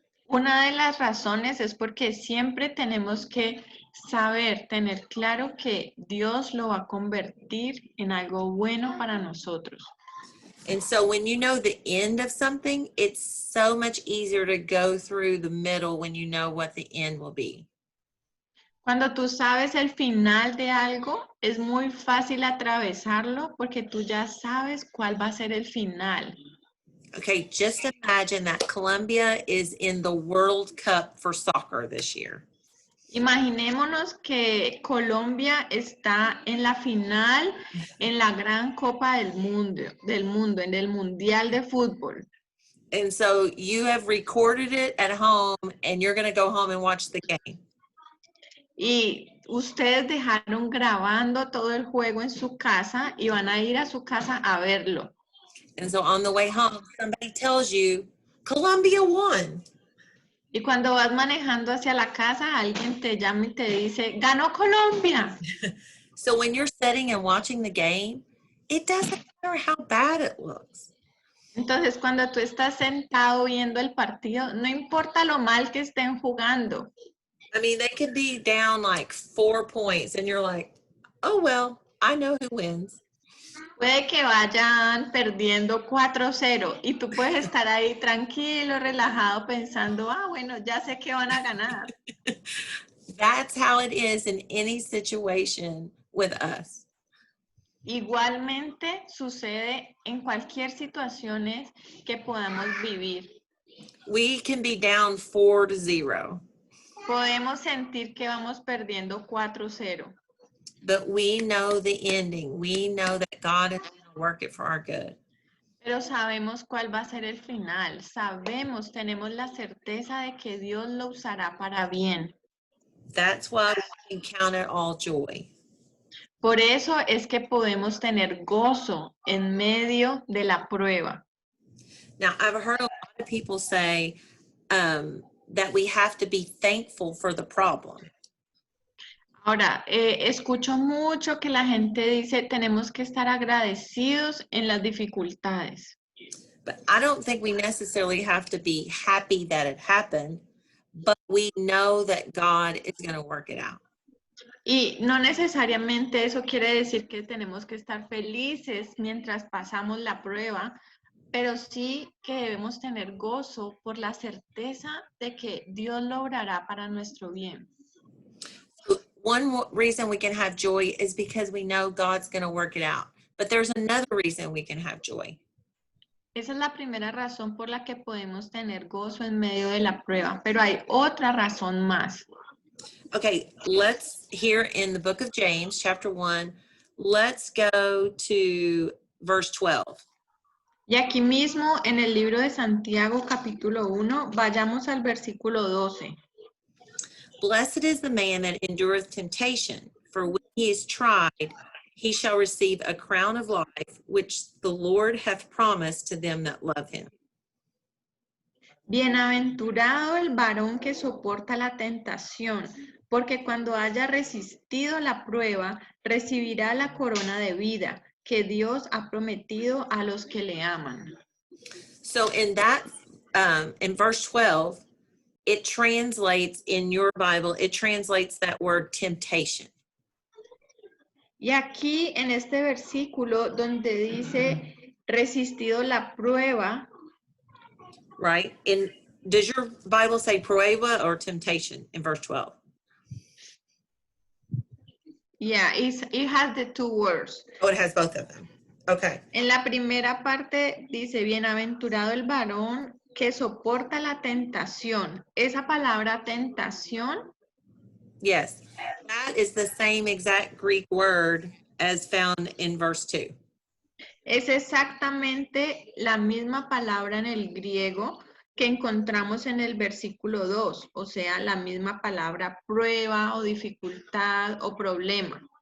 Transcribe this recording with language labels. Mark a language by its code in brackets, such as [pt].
[es] Una de las razones es porque siempre tenemos que saber, tener claro que Dios lo va a convertir en algo bueno para nosotros. [en] And so when you know the end of something, it's so much easier to go through the middle when you know what the end will be. [es] Cuando tú sabes el final de algo, es muy fácil atravesarlo porque tú ya sabes cuál va a ser el final. [en] Okay, just imagine that Colombia is in the World Cup for soccer this year. [es] Imaginémonos que Colombia está en la final en la gran Copa del Mundo, en el Mundial de Fútbol. [en] And so you have recorded it at home and you're going to go home and watch the game. [es] Y ustedes dejaron grabando todo el juego en su casa y van a ir a su casa a verlo. [en] And so on the way home, somebody tells you, Colombia won. [es] Y cuando vas manejando hacia la casa, alguien te llama y te dice, ¡ganó Colombia! [en] So when you're sitting and watching the game, it doesn't matter how bad it looks. [es] Entonces, cuando tú estás sentado viendo el partido, no importa lo mal que estén jugando. [en] I mean, they could be down like 4 points and you're like, oh, well, I know who wins. [es] Puede que vayan perdiendo 4-0 y tú puedes estar ahí tranquilo, relajado, pensando, ah, bueno, ya sé que van a ganar. [en] That's how it is in any situation with us. [es] Igualmente sucede en cualquier situación que podamos vivir. [en] We can be down 4-0, [es] Podemos sentir que vamos perdiendo 4-0, [en] but we know the ending. We know that God is going to work it for our good. [es] pero sabemos cuál va a ser el final. Sabemos, tenemos la certeza de que Dios lo usará para bien. [en] That's why we can count it all joy. [es] Por eso es que podemos tener gozo en medio de la prueba. [en] Now, I've heard a lot of people say that we have to be thankful for the problem. [es] Ahora, escucho mucho que la gente dice, tenemos que estar agradecidos en las dificultades. [en] But I don't think we necessarily have to be happy that it happened, but we know that God is going to work it out. [es] Y no necesariamente eso quiere decir que tenemos que estar felices mientras pasamos la prueba, pero sí que debemos tener gozo por la certeza de que Dios lo obrará para nuestro bien. [en] One reason we can have joy is because we know God's going to work it out. But there's another reason we can have joy. [es] Esa es la primera razón por la que podemos tener gozo en medio de la prueba, pero hay otra razón más. [en] Okay, let's here in the book of James, chapter 1, let's go to verse 12. [es] Y aquí mismo en el libro de Santiago capítulo 1, vayamos al versículo 12. [en] Blessed is the man that endureth temptation, for when he is tried, he shall receive a crown of life, which the Lord hath promised to them that love him. [es] Bienaventurado el varón que soporta la tentación, porque cuando haya resistido la prueba, recibirá la corona de vida que Dios ha prometido a los que le aman. [en] So in that, in verse 12, it translates in your Bible, it translates that word temptation. [es] Y aquí en este versículo donde dice resistido la prueba, [en] Right? And does your Bible say prueba or temptation in verse 12? yeah, it has the two words. Oh, it has both of them. Okay. [es] En la primera parte dice, bienaventurado el varón que soporta la tentación. Esa palabra tentación [en] Yes. That is the same exact Greek word as found in verse 2. [es] es exactamente la misma palabra en el griego que encontramos en el versículo 2, o sea, la misma palabra prueba o dificultad o problema.